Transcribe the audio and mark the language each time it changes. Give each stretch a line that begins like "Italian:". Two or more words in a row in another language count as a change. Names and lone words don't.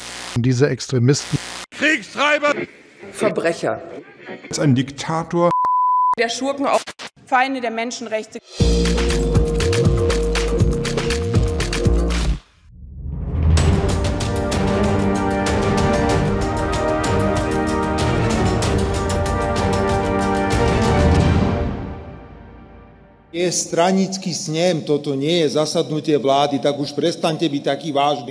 German: Diese Extremisten. Kriegstreiber. Verbrecher. Ein Diktator. Der Schurken, auch Feinde der Menschenrechte.
Slovak: Je stranický snem, toto nie je zasadnutie vlády, tak už prestaňte byť taký vážny.